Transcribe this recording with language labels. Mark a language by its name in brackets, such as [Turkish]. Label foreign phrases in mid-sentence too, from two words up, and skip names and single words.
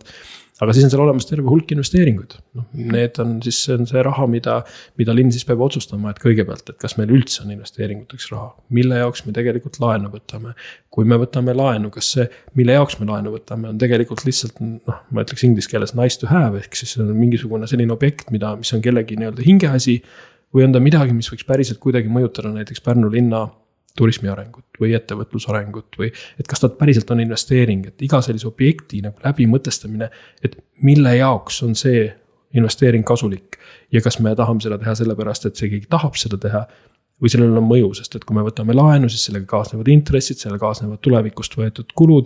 [Estonian] Aga siis on seal olemas terve hulk investeeringuid. Need on siis see raha, mida linn siis peab otsustama, et kõigepealt, et kas meil üldse on investeeringuteks raha, mille jaoks me tegelikult laenu võtame. Kui me võtame laenu, kas see, mille jaoks me laenu võtame, on tegelikult lihtsalt, ma ütleks inglise keeles [English] nice to have, [Estonian] ehk siis on mingisugune selline objekt, mis on kellegi nii-öelda hingeasi või on ta midagi, mis võiks päriselt kuidagi mõjutada näiteks Pärnu linna turismi arengut või ettevõtluse arengut või et kas ta päriselt on investeering, et iga sellise objekti nagu läbimõtestamine, et mille jaoks on see investeering kasulik ja kas me tahame seda teha sellepärast, et see keegi tahab seda teha või sellel on mõju, sest et kui me võtame laenu, siis sellega kaasnevad intressid, sellega kaasnevad tulevikust võetud kulud.